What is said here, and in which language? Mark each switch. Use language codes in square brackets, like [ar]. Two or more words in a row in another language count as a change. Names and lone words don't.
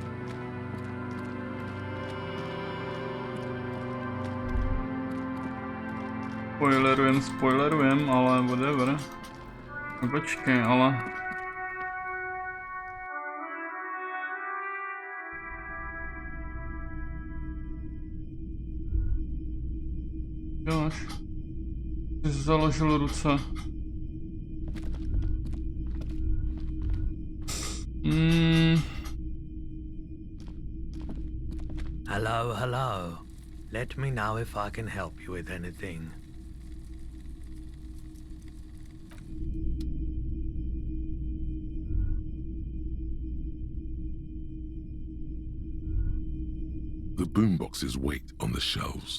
[sk] Spoilerujem, ale whatever. [cs] No počkej, ale... Děláš? Jsi založil ruce. [en] Hello, hello. Let me know if I can help you with anything. The boomboxes wait on the shelves.